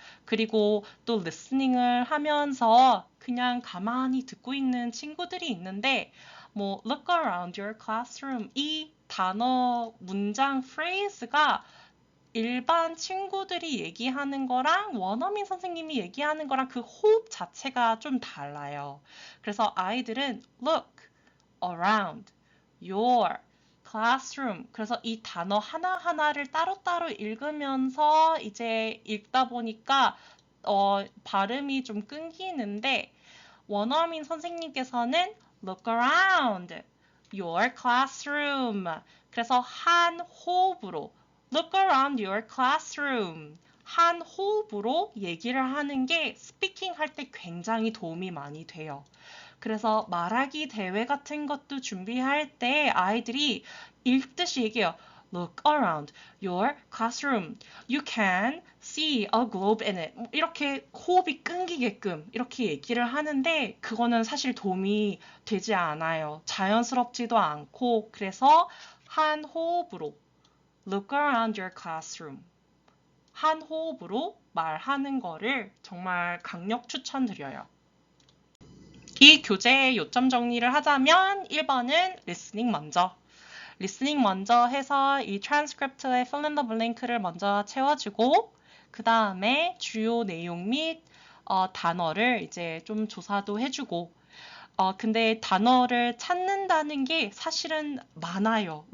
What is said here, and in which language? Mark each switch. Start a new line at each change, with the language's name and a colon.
Korean: 그리고 또 리스닝을 하면서 그냥 가만히 듣고 있는 친구들이 있는데 뭐
English: look around your classroom
Korean: 이 단어, 문장, phrase가 일반 친구들이 얘기하는 거랑 원어민 선생님이 얘기하는 거랑 그 호흡 자체가 좀 달라요. 그래서 아이들은
English: look around your classroom.
Korean: 그래서 이 단어 하나하나를 따로따로 읽으면서 이제 읽다 보니까 발음이 좀 끊기는데 원어민 선생님께서는
English: look around your classroom.
Korean: 그래서 한 호흡으로
English: look around your classroom.
Korean: 한 호흡으로 얘기를 하는 게 스피킹 할 때 굉장히 도움이 많이 돼요. 그래서 말하기 대회 같은 것도 준비할 때 아이들이 읽듯이 얘기해요.
English: Look around your classroom. You can see a globe in it.
Korean: 이렇게 호흡이 끊기게끔 이렇게 얘기를 하는데 그거는 사실 도움이 되지 않아요. 자연스럽지도 않고 그래서 한 호흡으로
English: look around your classroom.
Korean: 한 호흡으로 말하는 거를 정말 강력 추천드려요. 이 교재의 요점 정리를 하자면 1번은 리스닝 먼저. 리스닝 먼저 해서 이 트랜스크립트의
English: fill in the blank
Korean: 를 먼저 채워주고 그 다음에 주요 내용 및 단어를 이제 좀 조사도 해주고 근데 단어를 찾는다는 게 사실은 많아요.